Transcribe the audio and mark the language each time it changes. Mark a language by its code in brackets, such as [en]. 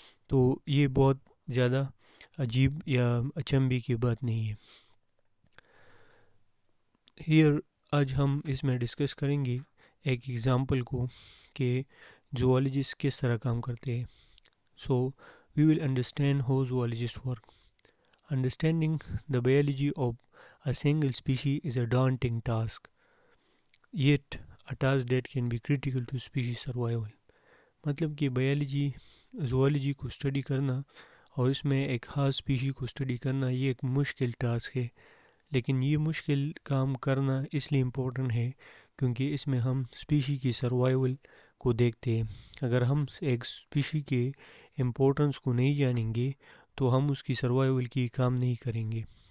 [hi] तो ये बहुत ज़्यादा अजीब या अचंभे की बात नहीं है. हियर आज हम इसमें डिस्कस करेंगे एक एग्ज़ाम्पल को कि ज़ूलॉजिस्ट किस तरह काम करते हैं. [en] So we will understand how zoologist work. Understanding the biology of a single species is a daunting task, yet a task that can be critical to species survival. [hi] मतलब कि बायोलॉजी ज़ूलॉजी को study करना और इसमें एक ख़ास species को study करना ये एक मुश्किल टास्क है. लेकिन ये मुश्किल काम करना इसलिए इम्पोर्टेंट है क्योंकि इसमें हम स्पीशी की सर्वाइवल को देखते हैं. अगर हम एक स्पीशी के इम्पोर्टेंस को नहीं जानेंगे तो हम उसकी सर्वाइवल की काम नहीं करेंगे.